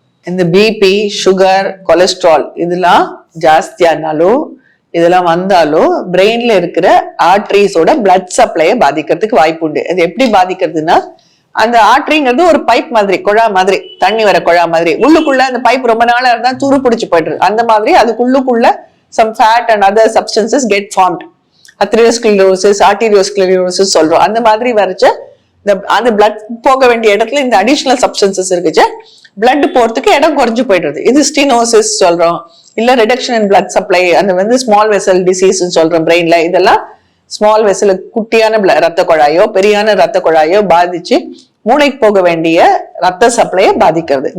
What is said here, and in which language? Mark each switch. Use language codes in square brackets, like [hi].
[ta] இந்த BP, sugar, cholesterol இதெல்லாம் ஜாஸ்தியானாலோ இதெல்லாம் வந்தாலோ பிரெயின்ல இருக்கிற ஆர்டரிஸோட பிளட் சப்ளையை பாதிக்கிறதுக்கு வாய்ப்பு உண்டு. அது எப்படி பாதிக்கிறதுனா, அந்த ஆர்டரிங்கிறது ஒரு பைப் மாதிரி, குழா மாதிரி, தண்ணி வர குழா மாதிரி. உள்ளுக்குள்ள அந்த பைப் ரொம்ப நாளா இருந்தா துரு பிடிச்சு போயிடுது. அந்த மாதிரி அதுக்குள்ளுக்குள்ள [en] some fat and other substances get formed. [ta] atherosclerosis, arteriosclerosis சொல்றோம். அந்த மாதிரி வரைச்ச அந்த பிளட் போக வேண்டிய இடத்துல இந்த அடிஷனல் சப்ஸ்டன்சஸ் இருக்குச்சு, பிளட் போறதுக்கு இடம் குறைஞ்சு போயிடுறது. இது ஸ்டீனோசிஸ் சொல்றோம், இல்ல ரிடக்ஷன் இன் பிளட் சப்ளை, அந்த வந்து ஸ்மால் வெசல் டிசீஸ் சொல்றோம் பிரெயின்ல. இதெல்லாம் ஸ்மால் வெசல், குட்டியான ரத்த குழாயோ பெரியான ரத்த குழாயோ பாதிச்சு மூளைக்கு போக வேண்டிய ரத்த சப்ளையை பாதிக்கிறது.